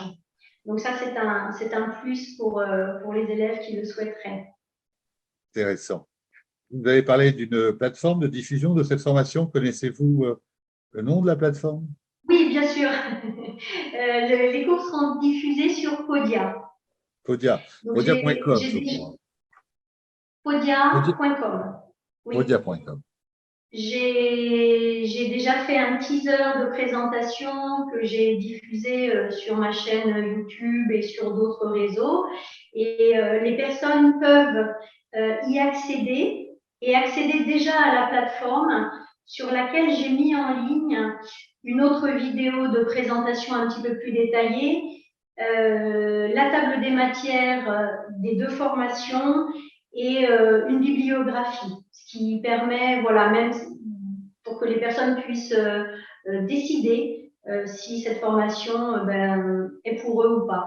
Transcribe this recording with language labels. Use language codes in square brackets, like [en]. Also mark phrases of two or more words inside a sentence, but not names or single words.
[fr] Donc ça, c'est un plus pour les élèves qui le souhaiteraient. Intéressant. Vous avez parlé d'une plateforme de diffusion de cette formation. Connaissez-vous le nom de la plateforme? Oui, bien sûr. Les cours seront diffusés sur Podia. Podia. Podia.com, je crois. Podia.com. Oui. Podia.com. J'ai déjà fait un teaser de présentation que j'ai diffusé sur ma chaîne YouTube et sur d'autres réseaux. Et les personnes peuvent y accéder et accéder déjà à la plateforme sur laquelle j'ai mis en ligne une autre vidéo de présentation un petit peu plus détaillée, la table des matières des deux formations et une bibliographie, ce qui permet, voilà, même pour que les personnes puissent décider si cette formation est pour eux ou pas.